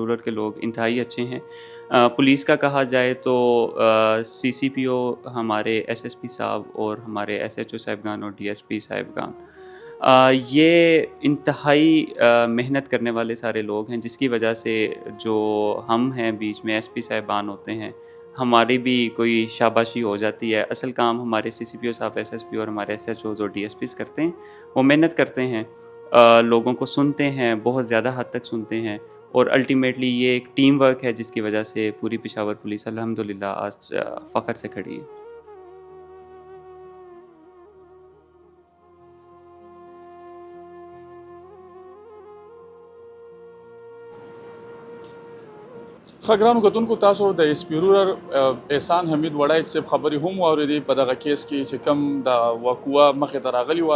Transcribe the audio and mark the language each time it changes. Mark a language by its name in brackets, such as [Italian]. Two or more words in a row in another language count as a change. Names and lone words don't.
[Urdu] رورل کے لوگ انتہائی اچھے ہیں. پولیس کا کہا جائے تو سی سی پی او ہمارے ایس ایس پی صاحب اور ہمارے ایس ایچ او صاحبگان اور ڈی ایس پی صاحبگان, یہ انتہائی محنت کرنے والے سارے لوگ ہیں, جس کی وجہ سے جو ہم ہیں بیچ میں ایس پی صاحبان ہوتے ہیں, ہماری بھی کوئی شاباشی ہو جاتی ہے. اصل کام ہمارے سی سی پی او صاحب, ایس ایس پی اور ہمارے ایس ایچ اوز اور ڈی ایس پیز کرتے ہیں. وہ محنت کرتے ہیں, لوگوں کو سنتے ہیں, بہت زیادہ حد تک سنتے ہیں, اور الٹیمیٹلی یہ ایک [English] team work [Urdu] ہے جس کی وجہ سے پوری پشاور پولیس الحمدللہ آج فخر سے کھڑی ہے. [Pashto] ګرانو کتونکو, تاسو د ایس پی رورل احسان حمید وړای صاحب خبرې هم واورېدې په دغه کیس کې چې کوم د وقوعه مخې ته راغلي وه.